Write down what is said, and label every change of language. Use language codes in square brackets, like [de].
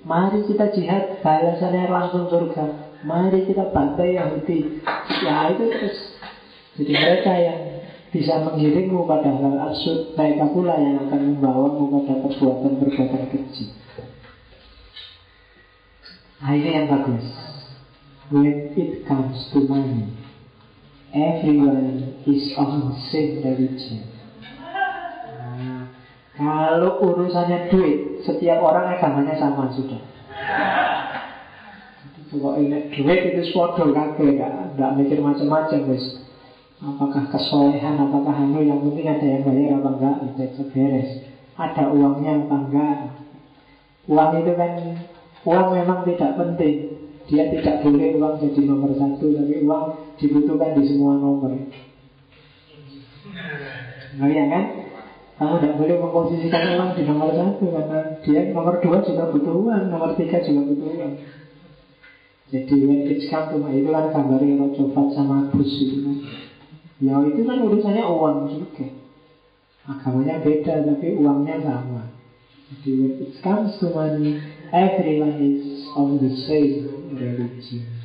[id] Mari kita jihad, balasannya langsung surga. Mari kita bantai Yahudi. Ya, itu terus. Jadi mereka yang bisa mengiringmu pada hal absurd, mereka pula yang akan membawamu pada perbuatan-perbuatan kecil. Nah, ini yang bagus. [en] When it comes to money, everyone is on the same religion. [id] Kalau urusannya duit, setiap orang agamanya sama sudah. Pokoknya duit itu swadol kakek, gak mikir macam-macam guys. Apakah kesolehan, apakah anu, yang penting ada yang bayar apa enggak, itu beres. Ada uangnya apa enggak. Uang itu kan, uang memang tidak penting. Dia tidak boleh uang jadi nomor satu, tapi uang dibutuhkan di semua nomor. Nah iya kan? Kamu tidak boleh memposisikan uang di nomor satu, karena dia nomor dua juga butuh uang, nomor tiga juga butuh uang. Jadi [en] when it comes to money, [id] itu kan gambarnya kalau cobat sama bus itu kan. Ya itu kan urusannya uang juga. Agamanya beda, tapi uangnya sama. [en] Jadi when it comes to money, everyone is on the same religion.